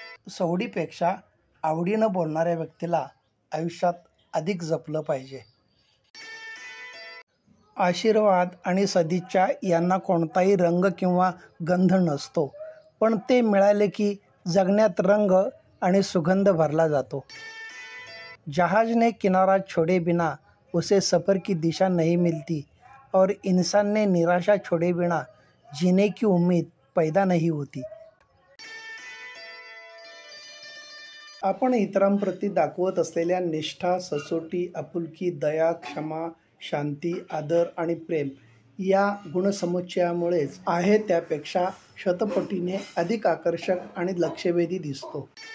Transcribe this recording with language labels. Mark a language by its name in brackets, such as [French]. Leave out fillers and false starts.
[Marathi] सवडीपेक्षा आवडीनं बोलणाऱ्या व्यक्तीला आयुष्यात अधिक जपलं पाहिजे. आशीर्वाद आणि सदिच्छा यांना कोणताही रंग किंवा गंध नसतो, पण ते मिळाले की जगण्यात रंग आणि सुगंध भरला जातो. [Hindi] जहाज ने किनारा छोड़े बिना उसे सफ़र की दिशा नहीं मिलती और इंसान ने निराशा छोड़े बिना जीने की उम्मीद पैदा नहीं होती. [Marathi] आपण इतरांप्रती दाखवत असलेल्या निष्ठा, सचोटी, आपुलकी, दया, क्षमा, शांती, आदर आणि प्रेम या गुणसमुच्चयामुळेच आहे त्यापेक्षा शतपटीने अधिक आकर्षक आणि लक्षवेधी दिसतो.